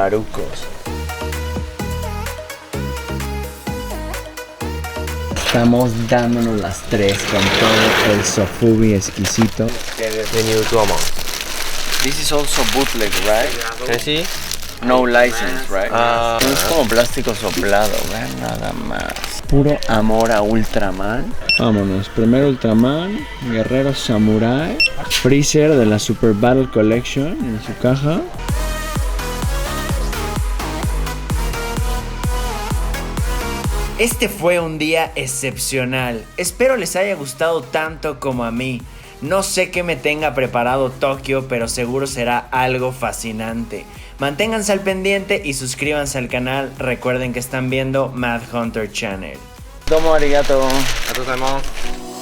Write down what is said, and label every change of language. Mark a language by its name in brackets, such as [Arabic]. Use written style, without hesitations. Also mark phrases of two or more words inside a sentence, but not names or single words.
[Spanish] Estamos dándonos las tres con todo el sofubi exquisito. [English] The new Duomo. This is also bootleg, right? Can I see? No license, right? [Spanish] Es como plástico soplado, vean nada más. Puro amor a Ultraman. Vámonos, primero Ultraman, Guerrero Samurai, Freezer de la Super Battle Collection en su caja. Este fue un día excepcional. Espero les haya gustado tanto como a mí. No sé qué me tenga preparado Tokio, pero seguro será algo fascinante. Manténganse al pendiente y suscríbanse al canal. Recuerden que están viendo Mad Hunter Channel. [Japanese] どうも ありがとう. ありがとう ございます.